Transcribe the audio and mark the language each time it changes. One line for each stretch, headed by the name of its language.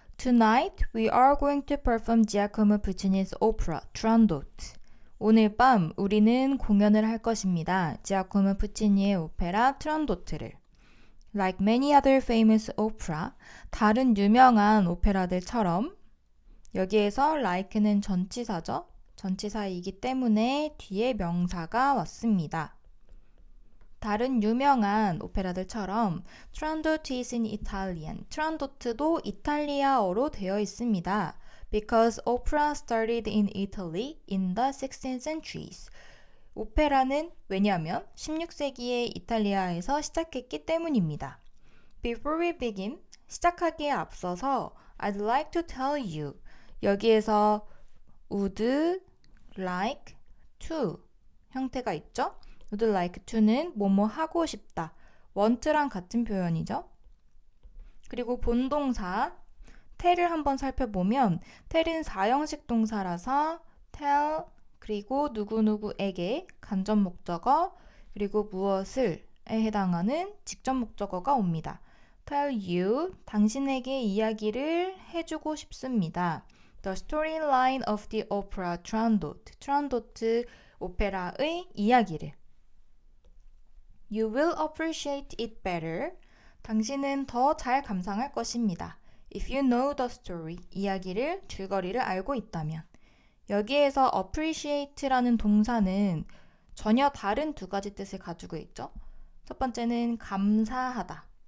English: Tonight we are going to perform Giacomo Puccini's opera Turandot.
Korean: 오늘 밤 우리는 공연을 할 것입니다. 지아코모 푸치니의 오페라 트란도트를.
English: Like many other famous opera,
Korean: 다른 유명한 오페라들처럼 여기에서 like는 전치사죠. 전치사이기 때문에 뒤에 명사가 왔습니다. 다른 유명한 오페라들처럼
English: Turandot is in Italian.
Korean: 트란도트도 이탈리아어로 되어 있습니다.
English: Because opera started in Italy in the 16th centuries.
Korean: 오페라는 왜냐하면 16세기에 이탈리아에서 시작했기 때문입니다.
English: Before we begin,
Korean: 시작하기에 앞서서
English: I'd like to tell you.
Korean: 여기에서
English: would like to
Korean: 형태가 있죠?
English: would like to
Korean: 는 뭐뭐 하고 싶다. want랑 같은 표현이죠. 그리고 본동사 tell을 한번 살펴보면 tell은 4형식 동사라서 tell 그리고 누구누구에게 간접 목적어 그리고 무엇을에 해당하는 직접 목적어가 옵니다.
English: tell you
Korean: 당신에게 이야기를 해주고 싶습니다.
English: The storyline of the opera Turandot.
Korean: 트란도트 오페라의 이야기를.
English: You will appreciate it better.
Korean: 당신은 더 잘 감상할 것입니다.
English: If you know the story.
Korean: 이야기를, 줄거리를 알고 있다면. 여기에서 appreciate라는 동사는 전혀 다른 두 가지 뜻을 가지고 있죠. 첫 번째는 감사하다.